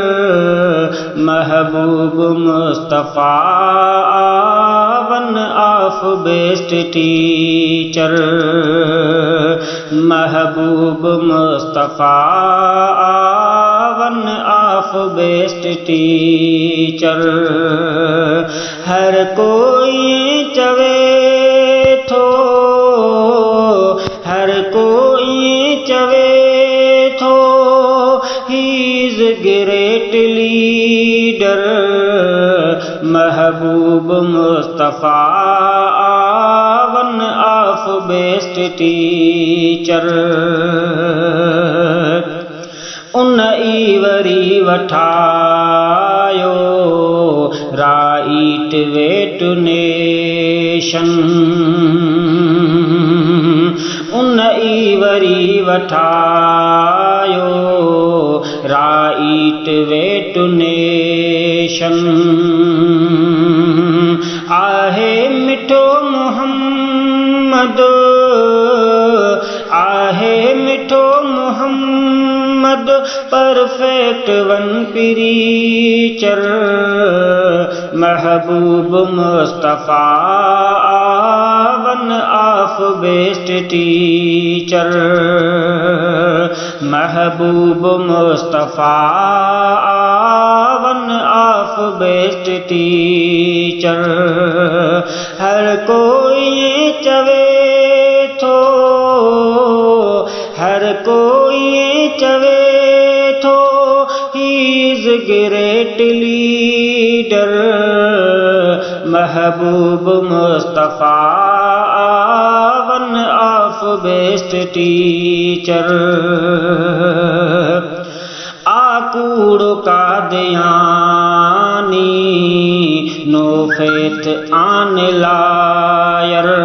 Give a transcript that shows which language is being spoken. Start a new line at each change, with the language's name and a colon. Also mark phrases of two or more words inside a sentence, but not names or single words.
English: महबूब मुस्तफ़ा one of best teacher. महबूब मुस्तफ़ा one of best teacher.
Sindhi: हर कोई चवे थो, हर कोई चवे थो,
English: he is great leader. महबूब मुस्तफ़ा one of best teacher. उन ईवरी वठायो right way to nation. उन ईवरी वठायो right way to nation.
Sindhi: आहे मिठो मोहम्मद, आहे मिठो मोहम्मद,
English: perfect one preacher. महबूब मुस्तफ़ा one of best teacher. महबूब मुस्तफ़ा one of best teacher.
Sindhi: हर कोई चवे थो, हर कोई चवे थो,
English: he is great leader. महबूब मुस्तफ़ा one of best teacher. आकूड़ो कादियानी, no faith on liar.